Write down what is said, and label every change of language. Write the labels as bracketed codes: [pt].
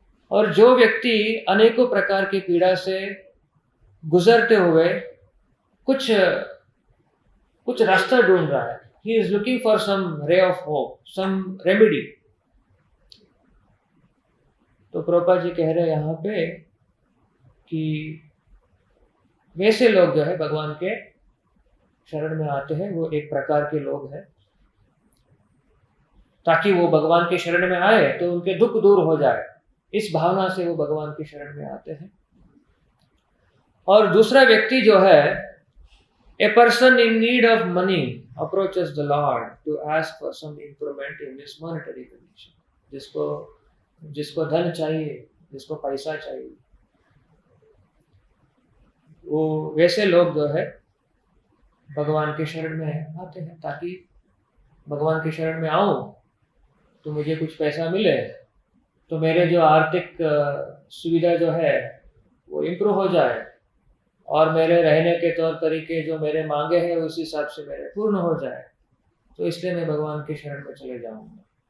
[hi] और जो व्यक्ति अनेकों प्रकार की पीड़ा से गुजरते हुए कुछ रास्ता ढूंढ रहा है, [en] he is looking for some ray of hope, some remedy, [hi] तो प्रभुपाद जी कह रहे हैं यहाँ पे कि वैसे लोग जो है भगवान के शरण में आते हैं, वो एक प्रकार के लोग हैं। ताकि वो भगवान के शरण में आए तो उनके दुख दूर हो जाए, इस भावना से वो भगवान के शरण में आते हैं। और दूसरा व्यक्ति जो है, [en] a person in need of money approaches the Lord to ask for some improvement in his monetary condition। [hi] जिसको धन चाहिए, जिसको पैसा चाहिए, वो वैसे लोग जो है भगवान के शरण में आते हैं। ताकि भगवान के शरण में आऊं तो मुझे कुछ पैसा मिले, तो मेरे जो आर्थिक सुविधा जो है वो इम्प्रूव हो जाए, और मेरे रहने के तौर तरीके जो मेरे मांगे हैं उस हिसाब से मेरे पूर्ण हो जाए, तो इसलिए मैं भगवान के शरण में चले जाऊंगा।